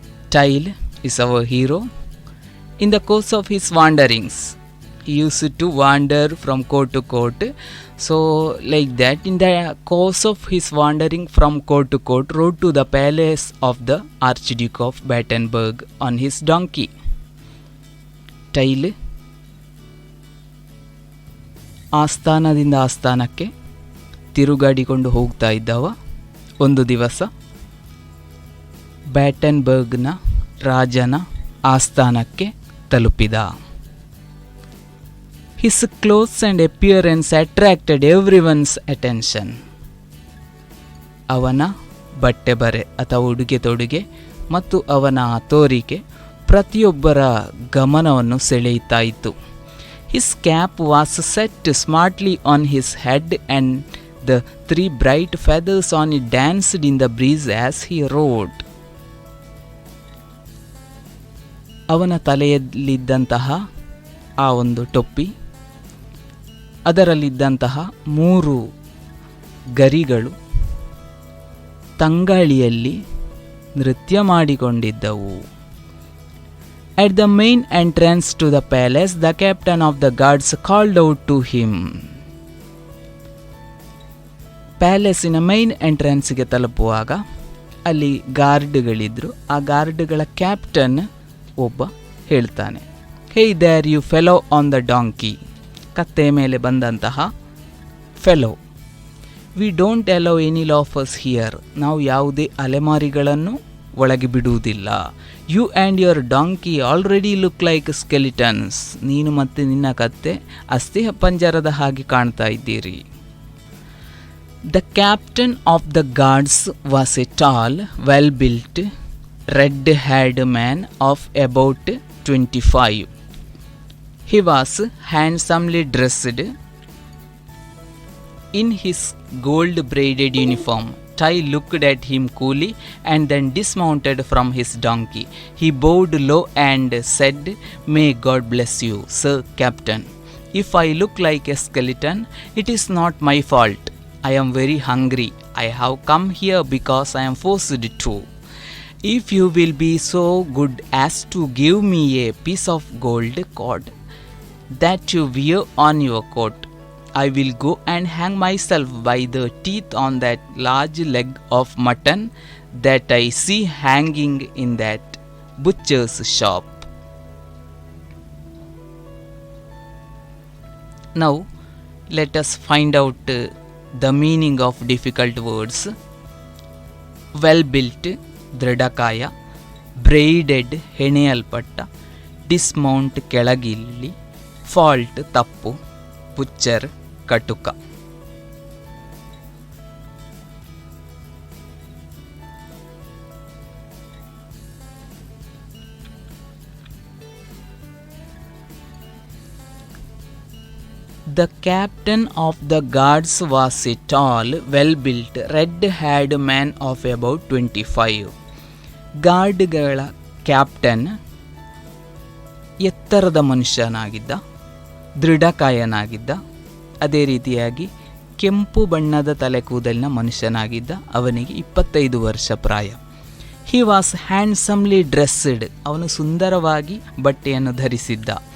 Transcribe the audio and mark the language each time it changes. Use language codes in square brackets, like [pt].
[en] Tile is our hero. In the course of his wanderings, he used to wander from court to court. So, like that, in the course of his wandering from court to court, rode to the palace of the Archduke of Battenberg on his donkey. [kn] Tile, ಆಸ್ಥಾನದಿಂದ ಆಸ್ಥಾನಕ್ಕೆ ತಿರುಗಾಡಿಕೊಂಡು ಹೋಗ್ತಾ ಇದ್ದವ ಒಂದು ದಿವಸ ಬ್ಯಾಟನ್ಬರ್ಗ್ನ ರಾಜನ ಆಸ್ಥಾನಕ್ಕೆ ತಲುಪಿದ. [en] His clothes and appearance attracted everyone's attention. [kn] ಅವನ ಬಟ್ಟೆ ಬರೆ ಅಥವಾ ಉಡುಗೆ ತೊಡುಗೆ ಮತ್ತು ಅವನ ತೋರಿಕೆ ಪ್ರತಿಯೊಬ್ಬರ ಗಮನವನ್ನು ಸೆಳೆಯುತ್ತಾ ಇತ್ತು. [en] His cap was set smartly on his head, and the three bright feathers on it danced in the breeze as he rode. [kn] ಅವನ ತಲೆಯಲ್ಲಿದ್ದಂತಹ ಆ ಒಂದು ಟೊಪ್ಪಿ, ಅದರಲ್ಲಿದ್ದಂತಹ 3 ಗರಿಗಳು ತಂಗಾಳಿಯಲ್ಲಿ ನೃತ್ಯ ಮಾಡಿಕೊಂಡಿದ್ದವು. [en] At the main entrance to the palace, the captain of the guards called out to him. [kn] ಪ್ಯಾಲೇಸಿನ main ಎಂಟ್ರೆನ್ಸ್ಗೆ ತಲುಪುವಾಗ ಅಲ್ಲಿ ಗಾರ್ಡ್ಗಳಿದ್ರು. ಆ ಗಾರ್ಡ್ಗಳ captain ಒಬ್ಬ ಹೇಳ್ತಾನೆ, [en] hey there you fellow on the donkey, [kn] ಕತ್ತೆ ಮೇಲೆ ಬಂದಂತಹ fellow, [en] we don't allow any loafers here, [kn] ನಾವು ಯಾವುದೇ ಅಲೆಮಾರಿಗಳನ್ನು ಒಳಗೆ ಬಿಡುವುದಿಲ್ಲ. [en] you and your donkey already look like skeletons, [kn] ನೀನು ಮತ್ತು ನಿನ್ನ ಕತ್ತೆ ಅಸ್ಥಿ ಪಂಜರದ ಹಾಗೆ ಕಾಣ್ತಾ ಇದ್ದೀರಿ. [en] The captain of the guards was a tall, well built, red haired man of about 25. He was handsomely dressed in his gold braided uniform. Tai looked at him coolly and then dismounted from his donkey. He bowed low and said, "May God bless you, Sir Captain. If I look like a skeleton, it is not my fault. I am very hungry. I have come here because I am forced to. If you will be so good as to give me a piece of gold cord that you wear on your coat, I will go and hang myself by the teeth on that large leg of mutton that I see hanging in that butcher's shop." Now let us find out the meaning of difficult words. [kn] Well built, ದೃಢಕಾಯ, braided, ಹೆಣೆಯಲ್ಪಟ್ಟ, dismount, ಕೆಳಗಿಲ್ಲಿ, fault, ತಪ್ಪು, ಬುಚ್ಚರ್, ಕಟುಕ. [en] The captain of the guards was a tall, well-built, red-haired man of about 25. [kn] ಗಾರ್ಡ್ಗಳ captain ಎತ್ತರದ ಮನುಷ್ಯನಾಗಿದ್ದ, ದೃಢಕಾಯನಾಗಿದ್ದ, ಅದೇ ರೀತಿಯಾಗಿ ಕೆಂಪು ಬಣ್ಣದ ತಲೆ ಕೂದಲಿನ ಮನುಷ್ಯನಾಗಿದ್ದ. ಅವನಿಗೆ 25 ವರ್ಷ ಪ್ರಾಯ. [en] he was handsomely dressed, [kn] ಅವನು ಸುಂದರವಾಗಿ ಬಟ್ಟೆಯನ್ನು ಧರಿಸಿದ್ದ.